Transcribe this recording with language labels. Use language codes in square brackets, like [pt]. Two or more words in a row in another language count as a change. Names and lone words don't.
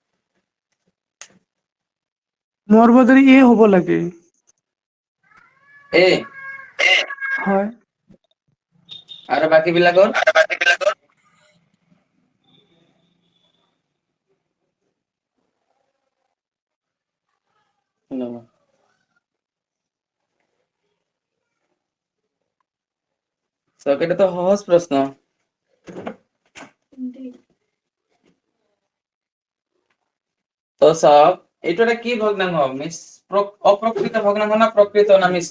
[as] মোৰ বোধেৰে এ হ'ব লাগে এ হয় আৰু বাকী বিলাকৰ সব এটা তো সহজ প্রশ্ন তো সব এইটো এটা কি ভগ্নাংশ অপ্রকৃত ভগ্নাংশ না প্রকৃত না মিশ্র